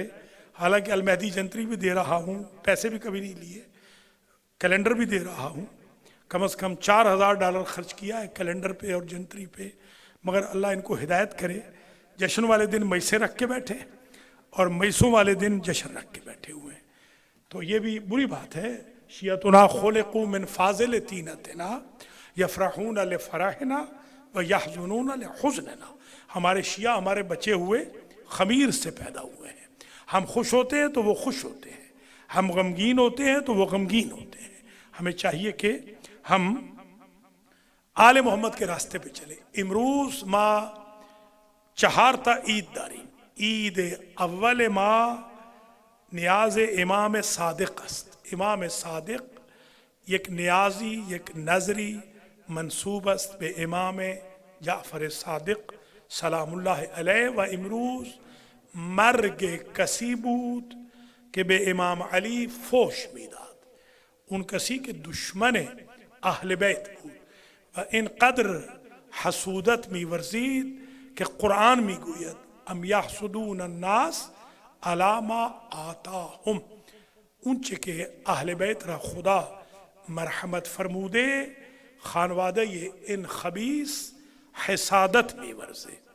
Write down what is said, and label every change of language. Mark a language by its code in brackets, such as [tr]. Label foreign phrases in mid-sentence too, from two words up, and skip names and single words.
[ur] حالانکہ المہدی جنتری بھی دے رہا ہوں، پیسے بھی کبھی نہیں لیے، کیلنڈر بھی دے رہا ہوں، کم از کم $4000 خرچ کیا ہے کیلنڈر پہ اور جنتری پہ، مگر اللہ ان کو ہدایت کرے۔ جشن والے دن میسے رکھ کے بیٹھے اور میسوں والے دن جشن رکھ کے بیٹھے ہوئے ہیں، تو یہ بھی بری بات ہے۔ [ar] شیعتنا خلقوا من فاضل طینتنا یفرحون لفرحنا ویحزنون لحزننا۔ [ur] ہمارے شیعہ ہمارے بچے ہوئے خمیر سے پیدا ہوئے ہیں، ہم خوش ہوتے ہیں تو وہ خوش ہوتے ہیں، ہم غمگین ہوتے ہیں تو وہ غمگین ہوتے ہیں۔ ہمیں چاہیے کہ ہم آل محمد کے راستے پہ چلیں۔ [fa] امروز ما چہارتا عید داری، عید اول ما نیاز امام صادق است۔ امام صادق یک نیازی، یک نظری منصوب است به امام جعفر صادق [ar] سلام اللہ [fa] علیہ، و امروز مرگ کسی بود کہ به امام علی فوش میداد، ان کسی که دشمن اهل بیت بود و اینقدر حسودت میورزید که قرآن میگوید [ar] ام یحسدون الناس علی ما آتاهم، [fa] اونچه که اهل بیت را خدا مرحمت فرموده خانواده این خبیث حسادت میورزه۔